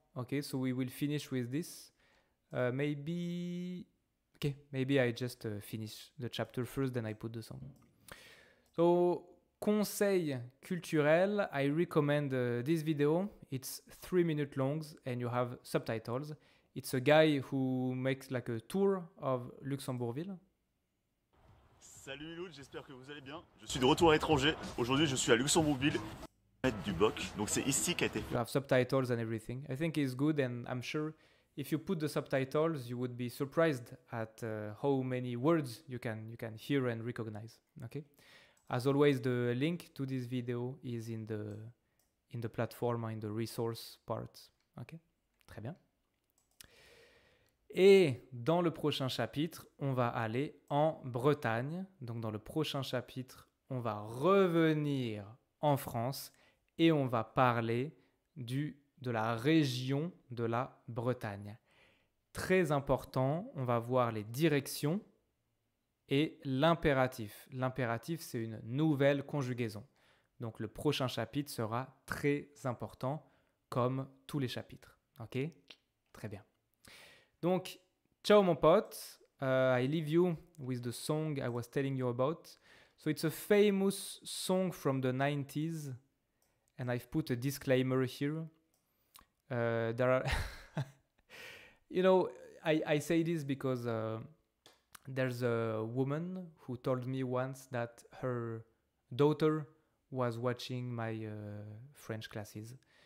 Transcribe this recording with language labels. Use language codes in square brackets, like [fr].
[en] Okay, so we will finish with this. Maybe I just finish the chapter first, then I put the song. So, [fr] conseil culturel, [en] I recommend this video. It's 3 minutes long and you have subtitles. It's a guy who makes like a tour of Luxembourgville. [fr] Salut Miloud, j'espère que vous allez bien. Je suis de retour à l'étranger. Aujourd'hui, je suis à Luxembourgville, du Boc. Donc c'est ici qu'a été fait. [en] You have subtitles and everything. I think it's good, and I'm sure if you put the subtitles, you would be surprised at how many words you can hear and recognize. Okay. As always, the link to this video is in the platform, in the resource part. [fr] Ok, très bien. Et dans le prochain chapitre, on va aller en Bretagne. Donc dans le prochain chapitre, on va revenir en France et on va parler de la région de la Bretagne. Très important, on va voir les directions et l'impératif. L'impératif, c'est une nouvelle conjugaison. Donc le prochain chapitre sera très important, comme tous les chapitres. Ok? Très bien. Donc, ciao mon pote. [en] I leave you with the song I was telling you about. So it's a famous song from the 90s, and I've put a disclaimer here. There are, you know, I say this because there's a woman who told me once that her daughter was watching my French classes.